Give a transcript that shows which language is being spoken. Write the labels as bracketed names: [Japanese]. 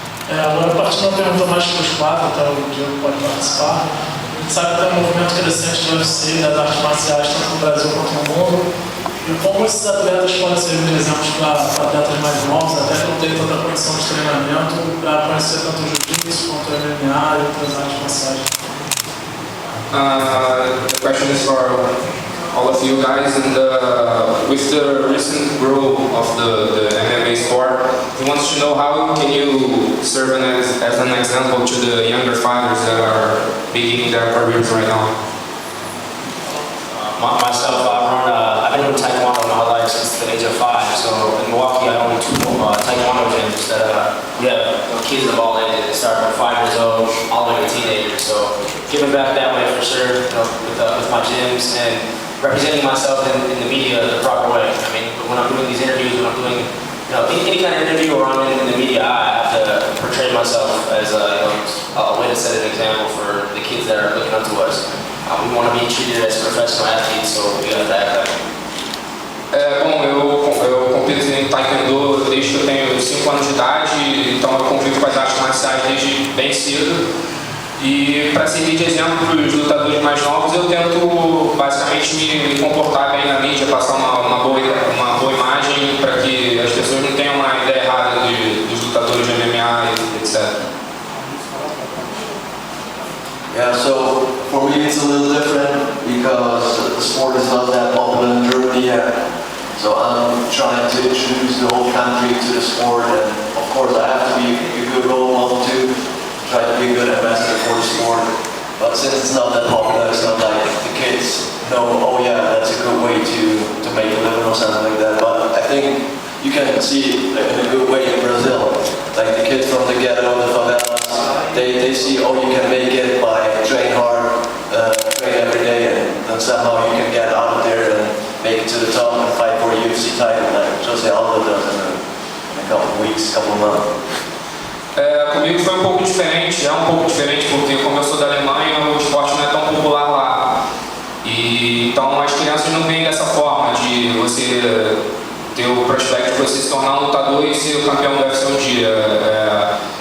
[Portuguese] Agora, partindo da pergunta mais para os 4, até o Diego pode participar, a gente sabe que tem um movimento crescente do UFC, das artes marciais, tanto no Brasil quanto no mundo. E como esses atletas podem servir de exemplos para atletas mais novos, até que não tem tanta condição de treinamento, para conhecer tanto o jiu-jitsu quanto o MMA e outras artes marciais. [English] The question is for all of you guys, and with the recent growth of the MMA sport, he wants to know how can you serve as an example to the younger fighters that are beginning their careers right now? Myself, I've been doing Taekwondo my whole life since the age of 5. So in Milwaukee, I own 2 Taekwondo gyms that we have kids of all ages. They start from 5 years old all the way to teenagers. So giving back that way for sure, with my gyms and representing myself in the media the proper way. I mean, when I'm doing these interviews, when I'm doing any kind of interview or I'm in the media, I have to portray myself as a way to set an example for the kids that are looking up to us. We want to be treated as professional athletes, so we have to act like [Portuguese] eu compito em Taekwondo desde que eu tenho 5 anos de idade, então eu convivo com as artes marciais desde bem cedo. E para servir de exemplo para os lutadores mais novos, eu tento basicamente me comportar bem na mídia, passar uma boa imagem para que as pessoas não tenham uma ideia errada dos lutadores de MMA, etc. [English] Yeah, so for me it's a little different because the sport is not that popular in Germany yet. So I'm trying to introduce the whole country to the sport, and of course I have to be a good role model too, try to be a good ambassador for the sport. But since it's not that popular, it's not like the kids know, oh yeah, that's a good way to make a living or something like that. But I think you can see it in a good way in Brazil. Like the kids from the ghetto, the favelas, they see, oh, you can make it by train hard, train every day, and then somehow you can get out of there and make it to the top and fight for a UFC title like Jose Aldo does in a couple of weeks, couple of months. [Portuguese] Comigo foi um pouco diferente, é um pouco diferente porque como eu sou da Alemanha, o esporte não é tão popular lá. E então as crianças não veem dessa forma de você ter o prospecto de você se tornar um lutador e ser o campeão do UFC um dia.